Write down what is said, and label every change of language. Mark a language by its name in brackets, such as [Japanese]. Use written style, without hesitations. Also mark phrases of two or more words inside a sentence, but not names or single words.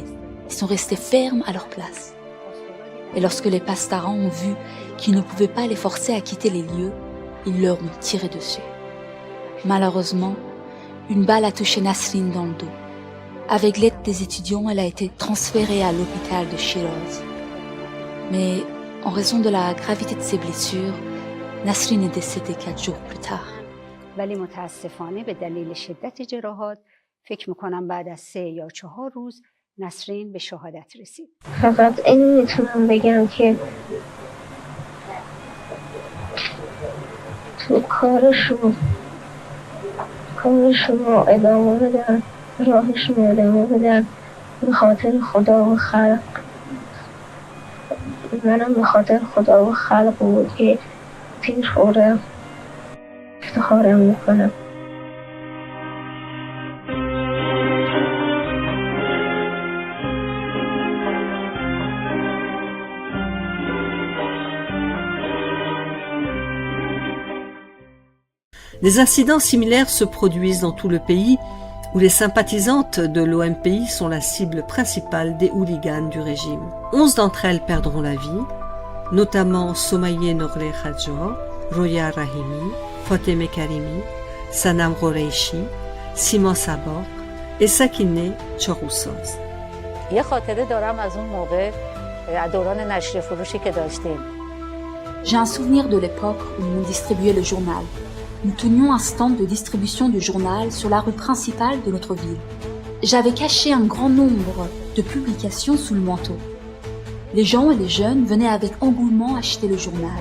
[French] Ils sont restés fermes à leur place. Et lorsque les passedarans ont vu qu'ils ne pouvaient pas les forcer à quitter les lieux, ils leur ont tiré dessus. Malheureusement, une balle a touché Nasrin dans le dos. Avec l'aide des étudiants, elle a été transférée à l'hôpital de Shiraz. Mais en raison de la gravité de ses blessures, Nasrin est décédée 4 jours plus tard. [Persian] ولی متاسفانه به دلیل شدت جراحات فکر میکنم بعد از 3 یا 4 روز نسرین به شهادت رسید. فقط این میتونم بگم که تو کارشون ادامه بدن، راهشون ادامه بدن به خاطر خدا و خلق. منم به خاطر خدا و خلق بود که تیر خوردم، افتخارم میکنم. [French] Des incidents similaires se produisent dans tout le pays où les sympathisantes de l'OMPI sont la cible principale des hooligans du régime. 11 d'entre elles perdront la vie, notamment Somaye Noureh Khadjour, Roya Rahimi, Fatemeh Karimi, Sanam Qureishi, Sima Sabaq et Sakineh Choroussoz. [Persian] یه خاطره دارم از اون موقع دوران نشریه فروشی که داشتیم. [French] J'ai un souvenir de l'époque où on distribuait le journal. Nous tenions un stand de distribution du journal sur la rue principale de notre ville. J'avais caché un grand nombre de publications sous le manteau. Les gens et les jeunes venaient avec engouement acheter le journal.